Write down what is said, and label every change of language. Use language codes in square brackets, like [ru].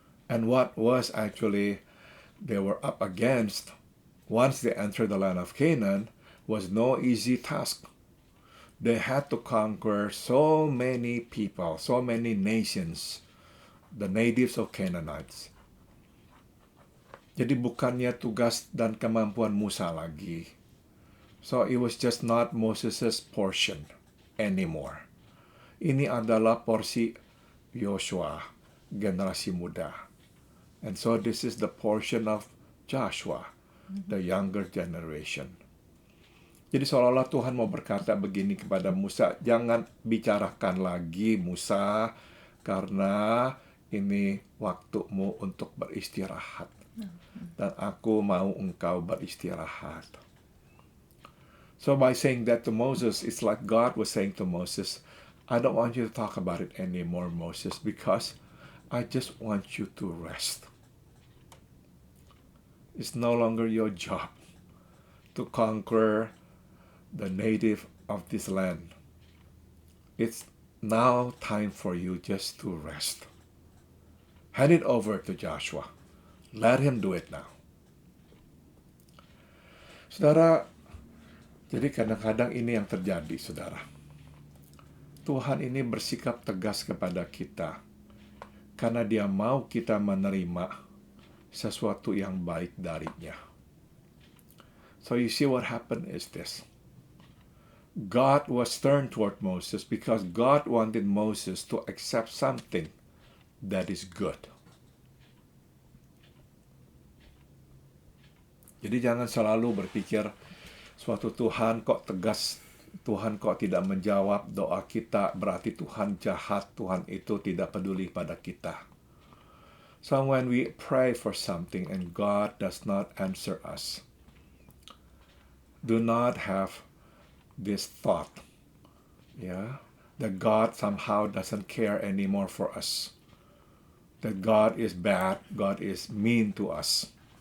[en] And what was actually they were up against once they entered the land of Canaan was no easy task. They had to conquer so many people, so many nations, the natives of Canaanites. [id] Jadi bukannya tugas dan kemampuan Musa lagi. [en] So it was just not Moses' portion anymore. [id] Ini adalah porsi Yosua, generasi muda. [en] And so this is the portion of Joshua, the younger generation. [id] Jadi seolah-olah Tuhan mau berkata begini kepada Musa, jangan bicarakan lagi Musa, karena ini waktumu untuk beristirahat. Dan aku mau engkau beristirahat. [en] So by saying that to Moses, it's like God was saying to Moses, I don't want you to talk about it anymore, Moses, because I just want you to rest. It's no longer your job to conquer the native of this land. It's now time for you just to rest. Hand it over to Joshua. Let him do it now. [id] Saudara, jadi kadang-kadang ini yang terjadi, saudara. Tuhan ini bersikap tegas kepada kita karena Dia mau kita menerima sesuatu yang baik darinya. [en] So you see what happened is this. God was stern toward Moses because God wanted Moses to accept something that is good. [id] Jadi jangan selalu berpikir suatu Tuhan kok tegas, Tuhan kok tidak menjawab doa kita, berarti Tuhan jahat, Tuhan itu tidak peduli pada kita. [en] So when we pray for something and God does not answer us, do not have this thought, that God somehow doesn't care anymore for us, that God is bad, God is mean to us.